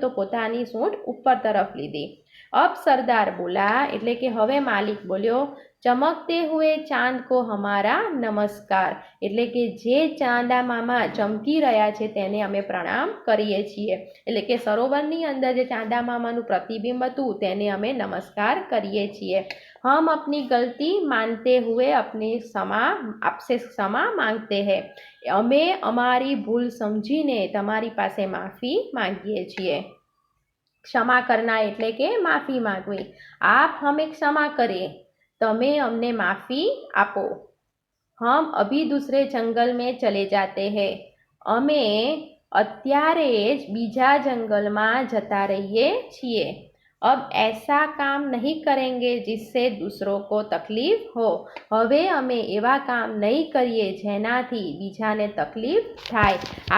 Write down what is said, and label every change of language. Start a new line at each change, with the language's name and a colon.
Gujarati: તો પોતાની સૂંઢ ઉપર તરફ લીધી.
Hindi: અબ સરદાર બોલા,
Gujarati: એટલે કે હવે માલિક બોલ્યો,
Hindi: ચમકતે હુએ ચાંદ કો હમારા નમસ્કાર,
Gujarati: એટલે કે જે ચાંદા મામા ચમકી રહ્યા છે તેને અમે પ્રણામ કરીએ છીએ. એટલે કે સરોવરની અંદર જે ચાંદા મામાનું પ્રતિબિંબ હતું તેને અમે નમસ્કાર કરીએ છીએ.
Hindi: हम अपनी गलती मानते हुए आपसे क्षमा मांगते हैं,
Gujarati: અમે અમારી ભૂલ સમજીને તમારી પાસે માફી માંગીએ છીએ.
Hindi: ક્ષમા કરના
Gujarati: એટલે કે માફી માંગવી.
Hindi: આપ હમે ક્ષમા કરે,
Gujarati: તમે અમને માફી આપો.
Hindi: હમ અભી દૂસરે જંગલ में ચલે જાતે હૈ,
Gujarati: અમે અત્યારે જ બીજા જંગલમાં જતા રહીએ છીએ.
Hindi: अब ऐसा काम नहीं करेंगे जिससे दूसरों को तकलीफ हो,
Gujarati: હવે અમે એવા કામ નહીં કરીએ જેનાથી બીજાને તકલીફ થાય.